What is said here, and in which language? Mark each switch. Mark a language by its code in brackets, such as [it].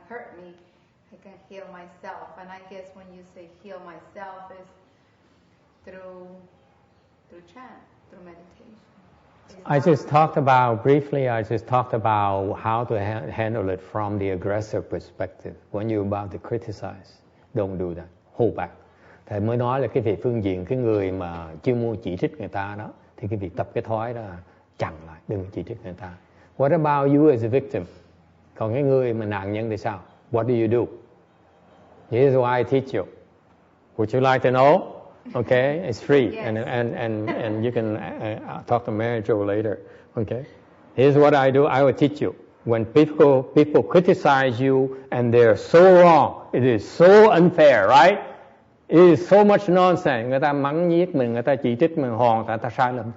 [en] Hurt me, I can heal myself. And I guess when you say heal myself is through chant, through meditation. I just talked about how to handle it from the aggressor perspective. When you're about to criticize, don't do that. Hold back. [vi] Thầy mới nói là cái về phương diện cái người mà chưa mua chỉ trích người ta đó, thì cái việc tập cái thói đó chặn lại, đừng chỉ trích người ta. [en] What about you as a victim? [vi] Còn cái người mà nạn nhân thì sao? [en] What do you do? Here's why I teach you. Would you like to know? Okay, it's free, yes. and you can talk to manager later. Okay, here's what I do. I will teach you. When people criticize you and they're so wrong, it is so unfair, right? It is so much nonsense. [vi] Người ta mắng nhiếc mình, người ta chỉ trích mình hoàn toàn ta sai lầm.